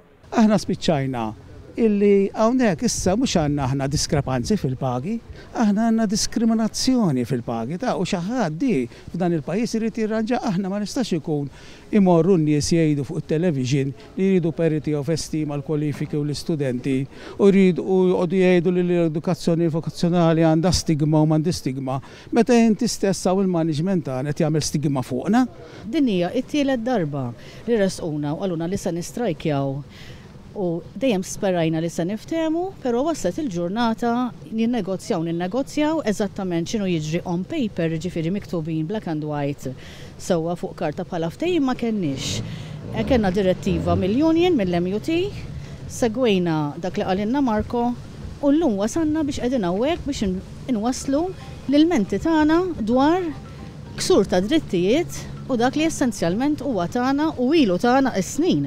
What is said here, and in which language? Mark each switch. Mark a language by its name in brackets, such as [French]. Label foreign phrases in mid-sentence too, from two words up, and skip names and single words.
[Maltese] Aħna spiċċajna illi hawnhekk issa mhux għandna aħna diskrepanzi fil-pagi, aħna għandna diskriminazzjoni fil-pagi ta' u xi ħadd f'dan il-pajjiż irid jirranġa aħna ma nistax ikun imorru n-nies jgħidu fuq it-television li jridu [English] parity of esteem [Maltese] għal kwalifiki u l-istudenti u jgħidu jgħidu li l-edukazzjoni vokazzjonali għandha stigma u m'għandi stigma, meta inti stess hawn il-management tagħna qed jagħmel stigma fuqna. Din hija t-tielet darba li resquna u għaluna li se nistrajkjaw. U dejjem sperajna li se niftehmu, però waslet il-ġurnata ninnegozjaw eżattament x'inhu jiġri [English] on paper, [Maltese] ġifieri miktubin [English] black and white [Maltese] sewwa fuq karta bħala ftehim ma kenniex. Kellna direttiva mill-Union, mill-MUT, segwejna dak li qalilna Marco u llum wasalna biex qegħdin hawnhekk biex inwasslu l-ilmenti tagħna dwar ksur ta' drittijiet u dak li essenzjalment huwa tagħna u ilu tagħna s-snin.